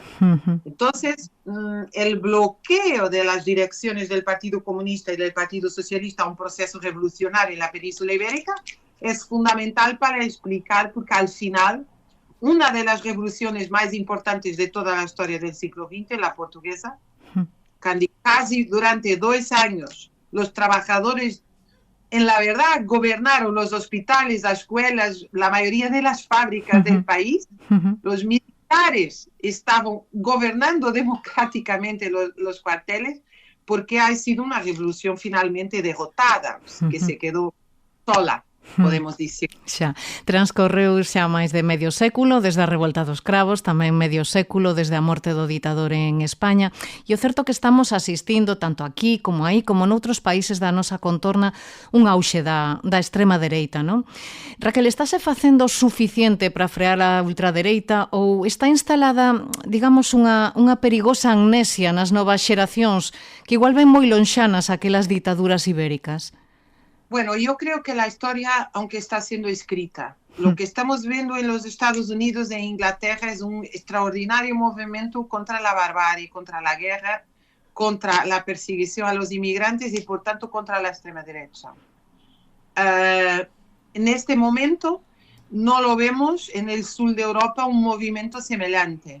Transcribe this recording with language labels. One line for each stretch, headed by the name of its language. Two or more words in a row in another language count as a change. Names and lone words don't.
Spanish: Entonces, el bloqueo de las direcciones del Partido Comunista y del Partido Socialista a un proceso revolucionario en la península ibérica es fundamental para explicar porque al final una de las revoluciones más importantes de toda la historia del siglo XX, la portuguesa, casi durante 2 años los trabajadores en la verdad gobernaron los hospitales, las escuelas, la mayoría de las fábricas del país. Los militares estaban gobernando democráticamente los cuarteles porque ha sido una revolución finalmente derrotada, que se quedó sola,
Galician: podemos dicir. Xa, transcorreu xa máis de medio século desde a revolta dos cravos, tamén medio século desde a morte do ditador en España, e o certo que estamos asistindo tanto aquí como aí, como noutros países da nosa contorna, un auxe da extrema dereita, non? Raquel, estáse facendo suficiente para frear a ultradereita ou está instalada, digamos, unha perigosa amnesia nas novas xeracións que igual ven moi lonxanas aquelas ditaduras ibéricas?
Spanish: Bueno, yo creo que la historia, aunque está siendo escrita, lo que estamos viendo en los Estados Unidos e Inglaterra es un extraordinario movimiento contra la barbarie, contra la guerra, contra la persecución a los inmigrantes y, por tanto, contra la extrema derecha. En este momento no lo vemos en el sur de Europa un movimiento semejante.